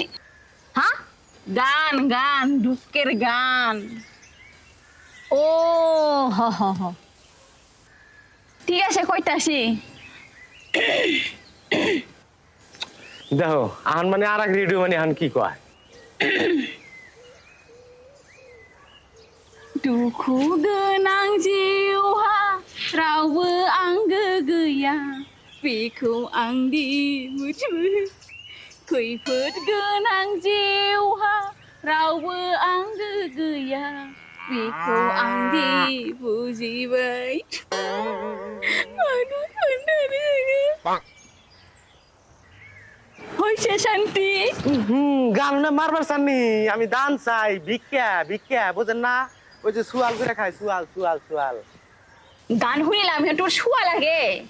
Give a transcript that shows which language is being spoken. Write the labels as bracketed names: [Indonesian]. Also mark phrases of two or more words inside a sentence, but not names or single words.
[Bangla] হ্যাঁ, গান গান, দুঃখের গান। ও হ হ হ, ঠিক আছে, কইতাছি। দেখো আহান মানে আর এক রেডিও মানে আহান কি কয়। [Bodo] दुखु गोनां जिउहा रावबो आंगो गैया, बेखौ आं दि मिथियो। खैफोद गोनां जिउहा रावबो आंगो गैया, बेखौ आं दि बुजिबाय। [Bangla] হইছে শান্তি। গান না মারবার চাননি, আমি দান চাই, ভিক্ষা, ভিক্ষা, বুঝেন না? ওই যে সুয়াল করে খাই, সুয়াল, সুয়াল, সুয়াল। গান শুনিলাম তোর শুয়া লাগে।